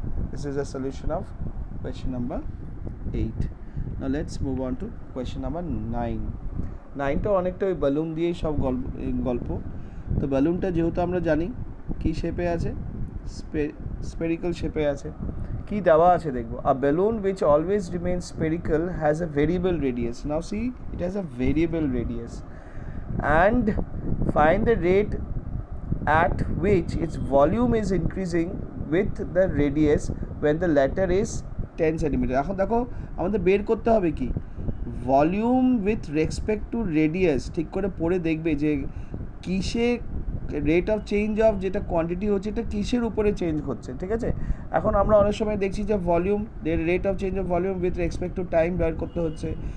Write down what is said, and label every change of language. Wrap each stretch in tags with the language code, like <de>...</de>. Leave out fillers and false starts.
<en>This is a solution of question number 8. Now let's move on to question number 9.</en> <bn>9টা অনেকটা ওই বালুন দিয়েই সব গল্প। তো বালুনটা যেহেতু আমরা জানি কি শেপে আছে, স্পেরিক্যাল শেপে আছে। কি দেওয়া আছে দেখবো,</bn> <en>a balloon which always remains spherical has a variable radius. Now see, it has a variable radius, and find the rate at which its volume is increasing with the radius when the latter is 10 centimetre.</en> <bn>এখন দেখো আমাদের বের করতে হবে কি, volume with respect to radius. ঠিক করে পড়ে দেখবে যে কিসে রেট অফ চেঞ্জ অফ যেটা কোয়ান্টিটি হচ্ছে এটা কিসের উপরে চেঞ্জ হচ্ছে। ঠিক আছে, এখন আমরা অনেক সময় দেখছি যে volume, rate of change of volume with respect to time বের করতে হচ্ছে।</bn>